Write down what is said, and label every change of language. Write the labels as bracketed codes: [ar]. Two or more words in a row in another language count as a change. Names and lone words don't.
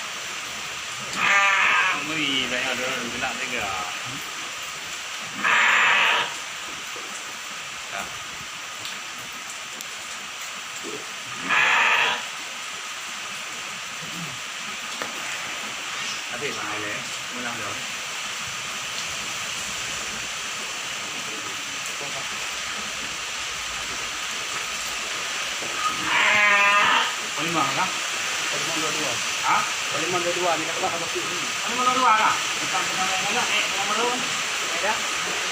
[vi] Mới vậy là được lại cái kìa. Đã bị bài đấy, mới làm được. [ms] Lima kan? Lima dua. Hah? Lima dua ni kat bawah batu ni. Lima dua kan? Bukan pertama yang ada. Lima dua. Ada.